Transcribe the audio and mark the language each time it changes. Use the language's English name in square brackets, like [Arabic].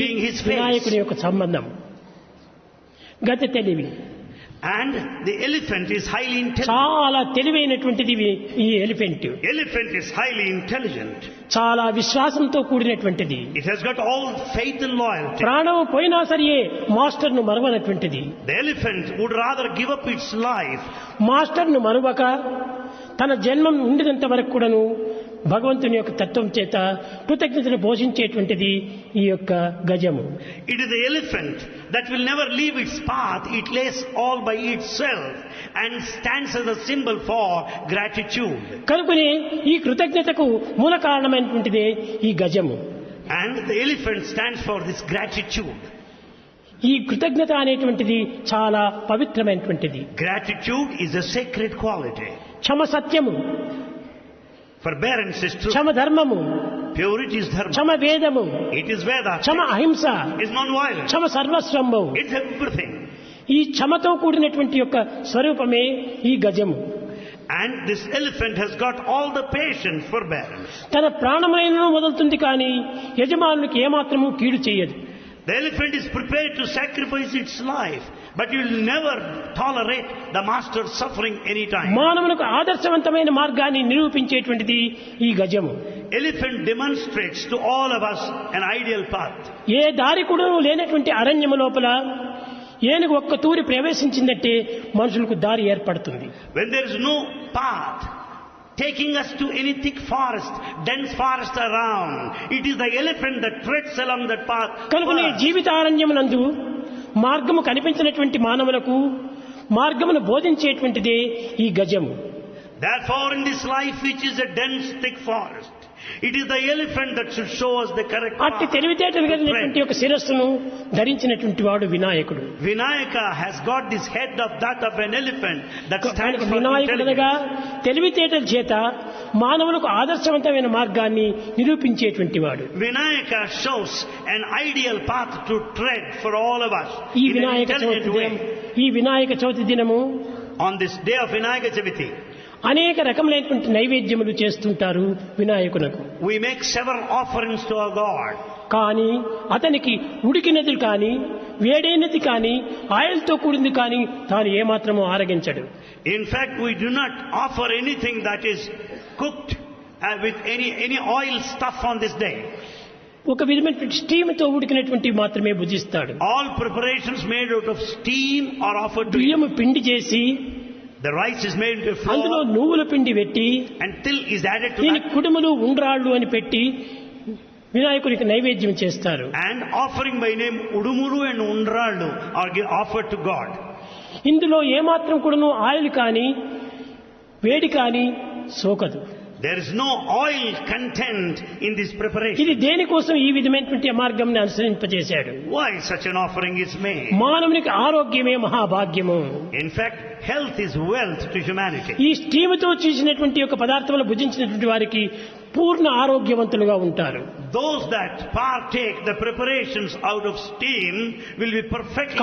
[English] being his face. [Telugu] వినాయకుని యొక్క సంబంధం. గజతలివి [English] And the elephant is highly intelligent. [Telugu] చాలా తెలివైనటువంటిది ఈ elephant. [English] Elephant is highly intelligent. [Telugu] చాలా విశ్వాసంతో కూడినటువంటిది. [English] It has got all faith and loyalty. [Telugu] ప్రాణం పోయినా సరే మాస్టర్ను మరవనటువంటిది. [English] The elephant would rather give up its life. [Telugu] మాస్టర్ను మరువక తన జన్మం ఉండినంత వరకు కూడాను భగవంతుని యొక్క తత్వం చేత కృతజ్ఞతను పోషించేటువంటిది ఈ యొక్క గజము. [English] It is the elephant that will never leave its path. It lays all by itself and stands as a symbol for gratitude. [Telugu] కనుకనే ఈ కృతజ్ఞతకు మూల కారణమైనటువంటిదే ఈ గజము. [English] And the elephant stands for this gratitude. [Telugu] ఈ కృతజ్ఞత అనేటువంటిది చాలా పవిత్రమైనటువంటిది. [English] Gratitude is a sacred quality. [Telugu] క్షమ సత్యము, [English] Forbearance is truth. [Telugu] క్షమ ధర్మము, [English] Purity is dharma. [Telugu] క్షమ వేదము, [English] It is Veda. [Telugu] క్షమ అహింస, [English] It's non-violence. [Telugu] Kshama సర్వస్వంబు. [English] It's everything. [Telugu] ఈ క్షమతో కూడినటువంటి యొక్క స్వరూపమే ఈ గజము. [English] And this elephant has got all the patience, forbearance. [Telugu] తన ప్రాణమైనను వదులుతుంది కానీ యజమానునికి ఏమాత్రము కీడు చేయదు. [English] The elephant is prepared to sacrifice its life, but you will never tolerate the master's suffering any time. [Telugu] మానవునికి ఆదర్శవంతమైన మార్గాన్ని నిరూపించేటువంటిది ఈ గజము. [English] Elephant demonstrates to all of us an ideal path. [Telugu] ఏ దారి కూడా లేనటువంటి అరణ్యము లోపల ఏనుగు ఒక్క తూరి ప్రవేశించిందంటే మనుషులకు దారి ఏర్పడుతుంది. [English] When there is no path taking us to any thick forest, dense forest around, it is the elephant that treads along that path. [Telugu] కనుకనే జీవితారణ్యమునందు మార్గము కనిపించినటువంటి మానవులకు మార్గమును బోధించేటువంటిదే ఈ గజము. [English] Therefore, in this life which is a dense thick forest, it is the elephant that should show us the correct [Telugu] అట్టి [English] path. [Telugu] తెలివితేటలు కలిగినటువంటి ఒక శిరస్సును ధరించినటువంటి వాడు వినాయకుడు. [English] Vinayaka has got this head of that of an elephant that stands for [Telugu] వినాయకుడనగా [English] intelligence. [Telugu] తెలివితేటల చేత మానవులకు ఆదర్శవంతమైన మార్గాన్ని నిరూపించేటువంటి వాడు. [English] Vinayaka shows an ideal path to tread for all of us [Telugu] ఈ [English] in an [Telugu] Vinayaka [English] intelligent [Telugu] Chavithi [English] way. [Telugu] ఈ వినాయక చవితి దినము [English] On this day of Vinayaka Chaviti, [Telugu] అనేక రకములైనటువంటి నైవేద్యములు చేస్తుంటారు వినాయకునకు. [English] we make several offerings to our God. [Telugu] కానీ అతనికి ఉడికినది కానీ వేడైనది కానీ ఆయిల్తో కూడింది కానీ తాను ఏమాత్రము ఆరగించడు. [English] In fact, we do not offer anything that is cooked with any oil stuff on this day. [Telugu] ఒక విధమైనటువంటి స్టీమ్తో ఉడికినటువంటి మాత్రమే భుజిస్తాడు. [English] All preparations made out of steam are offered to him. [Telugu] బియ్యము పిండి చేసి [English] The rice is made into [Telugu] అందులో [English] flour [Telugu] నువ్వుల పిండి పెట్టి [English] and till is added to [Telugu] దీని [English] that, [Telugu] కుడుములు ఉండ్రాళ్ళు అని పెట్టి వినాయకుడికి నైవేద్యం చేస్తారు. [English] and offering by name Udumuru and Undrallu are offered to God. [Telugu] ఇందులో ఏమాత్రం కూడాను ఆయిల్ కానీ వేడి కానీ సోకదు. [English] There is no oil content in this preparation. [Telugu] ఇది దేనికోసం ఈ విధమైనటువంటి మార్గంని అనుసరింపజేశాడు. [English] Why such an offering is made? [Telugu] మానవునికి ఆరోగ్యమే మహాభాగ్యము. [English] In fact, health is wealth to humanity. [Telugu] ఈ స్టీముతో చేసినటువంటి యొక్క పదార్థములు భుజించినటువంటి వారికి పూర్ణ ఆరోగ్యవంతులుగా ఉంటారు. [English] Those that partake the preparations out of steam will be perfectly